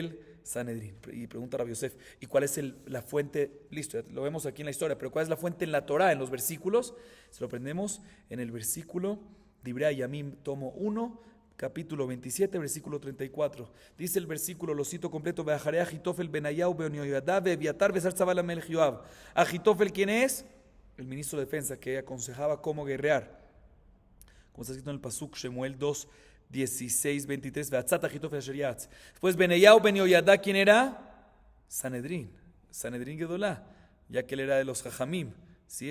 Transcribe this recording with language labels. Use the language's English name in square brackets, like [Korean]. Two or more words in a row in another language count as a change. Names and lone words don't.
[Spanish] Del Sanedrín. Y pregunta Rabbi Yosef, ¿y cuál es la fuente? Listo, lo vemos aquí en la historia, pero ¿cuál es la fuente en la Torah, en los versículos? Se lo aprendemos en el versículo Divrei Yamim, tomo 1, capítulo 27, versículo 34. Dice el versículo, lo cito completo, [Hebrew] ואחרי אחיתפל בניהו בניהוידע ואביתר ושר צבא למלך יואב. [Spanish] Achitofel, ¿quién es? El ministro de defensa que aconsejaba cómo guerrear. Como está escrito en el Pasuk, Shemuel 2, 16, 23, [Hebrew] ועצת אחיתפל אשר יעץ. [Spanish] Después Benayahu Beonioyadá, ¿quién era? [Hebrew] סנהדרין גדולה, [Spanish] ya que él era de los Jajamim, ¿sí?